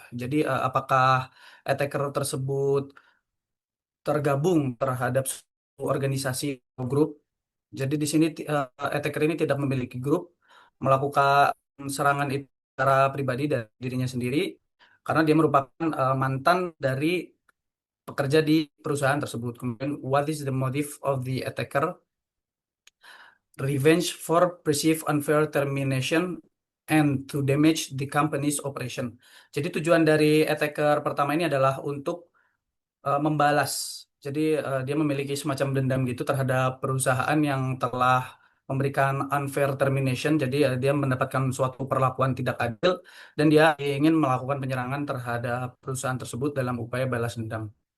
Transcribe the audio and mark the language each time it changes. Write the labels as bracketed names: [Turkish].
[Indonesian] Jadi apakah attacker tersebut tergabung terhadap suatu organisasi atau grup? Jadi di sini attacker ini tidak memiliki grup, melakukan serangan itu secara pribadi dari dirinya sendiri karena dia merupakan mantan dari pekerja di perusahaan tersebut. [English] Kemudian, what is the motive of the attacker? Revenge for perceived unfair termination and to damage the company's operation. [Indonesian] Jadi tujuan dari attacker pertama ini adalah untuk membalas. Jadi dia memiliki semacam dendam gitu terhadap perusahaan yang telah memberikan unfair termination. Jadi dia mendapatkan suatu perlakuan tidak adil dan dia ingin melakukan penyerangan terhadap perusahaan tersebut dalam upaya balas dendam.